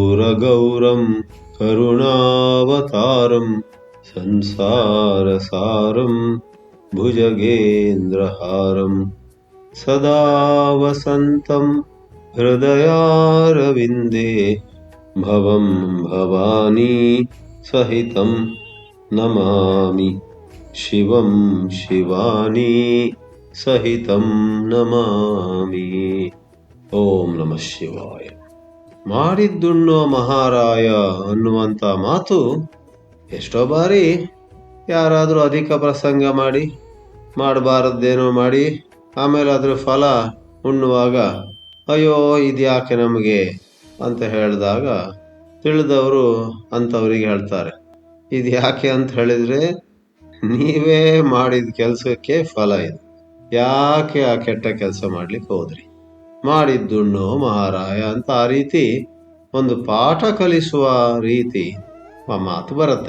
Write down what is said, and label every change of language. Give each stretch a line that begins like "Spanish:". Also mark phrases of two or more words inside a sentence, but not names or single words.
Sanskrit: गौरं करुणावतारं संसारसारं भुजगेन्द्रहारं सदा वसन्तं हृदयारविन्दे भवं भवानी सहितं नमामि शिवं शिवानी सहितं नमामि। ಓಂ ನಮಃ ಶಿವಾಯ.
Kannada: ಮಾಡಿದ್ದುಣ್ಣೋ ಮಹಾರಾಯ ಅನ್ನುವಂಥ ಮಾತು ಎಷ್ಟೋ ಬಾರಿ ಯಾರಾದರೂ ಅಧಿಕ ಪ್ರಸಂಗ ಮಾಡಿ ಮಾಡಬಾರದ್ದೇನೋ ಮಾಡಿ ಆಮೇಲೆ ಅದರ ಫಲ ಉಣ್ಣುವಾಗ ಅಯ್ಯೋ ಇದ್ಯಾಕೆ ನಮಗೆ ಅಂತ ಹೇಳಿದಾಗ ತಿಳಿದವರು ಅಂಥವ್ರಿಗೆ ಹೇಳ್ತಾರೆ, ಇದು ಯಾಕೆ ಅಂತ ಹೇಳಿದರೆ ನೀವೇ ಮಾಡಿದ ಕೆಲಸಕ್ಕೆ ಫಲ ಇದು, ಯಾಕೆ ಆ ಕೆಟ್ಟ ಕೆಲಸ ಮಾಡ್ಲಿಕ್ಕೆ ಹೋದ್ರಿ, ಮಾಡಿದ್ದುಣ್ಣೋ ಮಹಾರಾಯ ಅಂತ ಆ ರೀತಿ ಒಂದು ಪಾಠ ಕಲಿಸುವ ರೀತಿ ಆ ಮಾತು ಬರುತ್ತೆ.